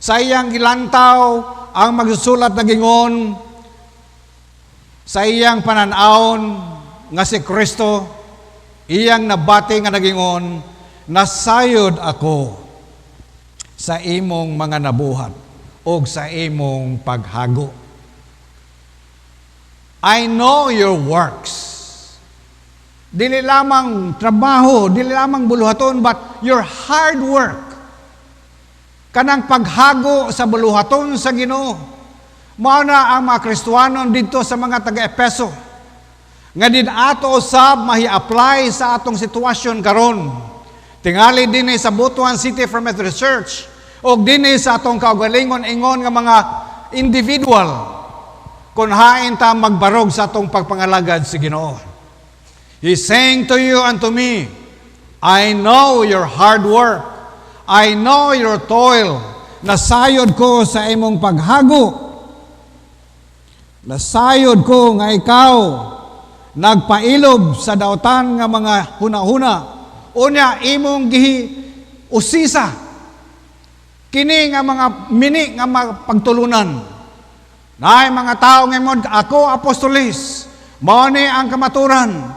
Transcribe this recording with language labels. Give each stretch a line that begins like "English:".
Cebuano: Sa iyang gilantaw ang magsusulat na gingon, sa iyang pananawon nga si Kristo, iyang nabati nga nagingon, nasayod ako sa imong mga nabuhat o sa imong paghago.
English: I know your works.
Cebuano: Dili lamang trabaho, dili lamang buluhaton,
English: but your hard work.
Cebuano: kanang paghago sa buluhaton sa Ginoo. Mao na ang mga Kristiyanon dito sa mga taga-Epeso nga din ato usab mahi-apply sa atong sitwasyon karon. Tingali dinhi sa Butuan City for Methodist Church o dinhi sa atong kaugalingon ingon nga mga individual kung hain ta magbarog sa atong pagpangalagad sa Ginoo.
English: He's saying to you and to me, I know your hard work. I know your toil.
Cebuano: Nasayod ko sa imong paghago. Nasayod ko nga ikaw nagpailob sa dautan nga mga hunahuna. Unya imong gihi usisa kini nga mga mini nga pagtulunan. Naay mga tao ngayon, ako apostolis, mao ni ang kamaturan.